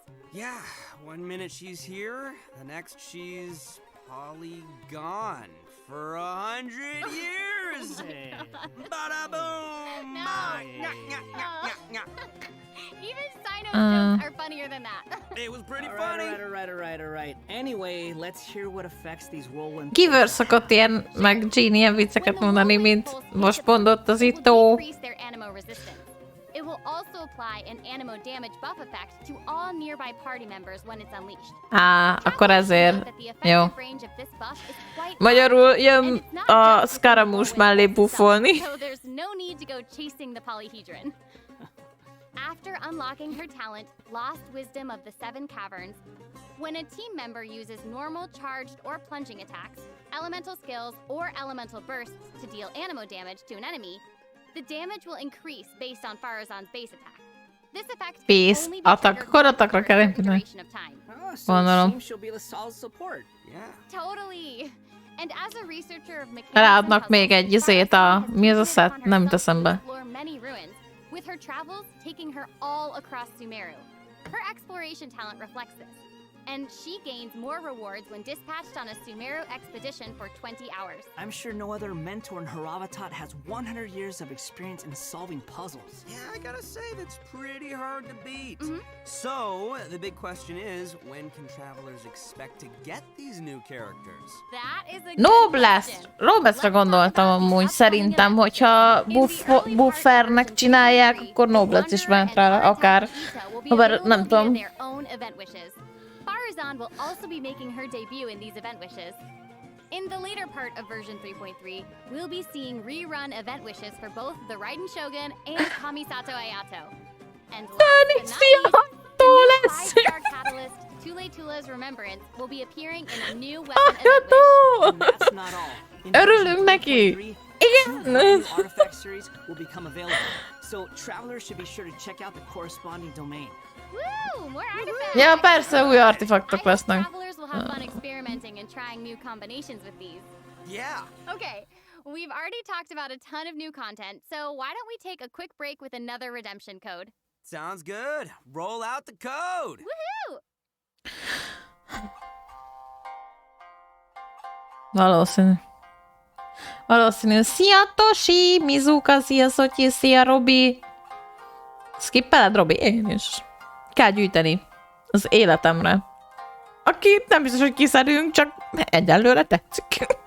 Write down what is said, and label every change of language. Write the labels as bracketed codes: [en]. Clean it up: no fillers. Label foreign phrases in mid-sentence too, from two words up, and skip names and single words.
[en] Yeah, 1 minute she's here, the next she's gone for 100 years. Bada boom! Even Sino's jokes are funnier than that. It was pretty funny. All right. Anyway, let's hear what affects these whirlwind. [hu] Giver szokott ilyen, meg Genie ilyen vicceket mondani, mint most mondott az Itó. [en] It will also apply an animo damage buff effect to all nearby party members when it's unleashed. [hu] Akkor ezért. Jó. Magyarul jön a Scaramouche mellé buffolni. [en] So there's no need to go chasing the polyhedron. After unlocking her talent, Lost Wisdom of the Seven Caverns, when a team member uses normal, charged, or plunging attacks, elemental skills, or elemental bursts to deal animo damage to an enemy, the damage will increase based on Faruzan's base attack. This effect can only be triggered for a certain duration of time. So it seems she'll be the solid support. Yeah. Totally. And as a researcher of mechanics [hu] Ráadnak még egy izét mi az a set? Nem jut eszembe. [en] many ruins, with her travels taking her all across Sumeru. Her exploration talent reflects this, and she gains more rewards when dispatched on a Sumeru expedition for 20 hours. I'm sure no other mentor in Haravatat has 100 years of experience in solving puzzles. Yeah, I gotta say, that's pretty hard to beat. So, the big question is, when can travelers expect to get these new characters? That is a Noblesse! [hu] Roblesse-re gondoltam amúgy. Szerintem, hogyha buffernek csinálják, akkor Noblesse is ment rá, akár. Habár nem tudom. [en] Faruzan will also be making her debut in these event wishes. In the later part of version 3.3, we'll be seeing rerun event wishes for both the Raiden Shogun and Kamisato Ayato. And last but not least, the new 5-star catalyst, Tule Tula's Remembrance, will be appearing in a new weapon event wish. And that's not all. In [hu] Örülünk neki! [en] two new artifact series will become available, so travelers should be sure to check out the corresponding domain. Woo! More artifacts! [hu] Ja, persze, új artefaktok lesznek. [en] Travelers will have fun experimenting and trying new combinations with these. Yeah! Okay, we've already talked about a ton of new content, so why don't we take a quick break with another redemption code? Sounds good. Roll out the code! Woohoo! [hu] Valószínű. Valószínű. Szia, Tosi! Mizuka, szia, Szotyi, szia, Robi! Skippeled, Robi? Én is. Kell gyűjteni az életemre. Aki nem biztos, hogy kiszedünk, csak egyelőre tetszik.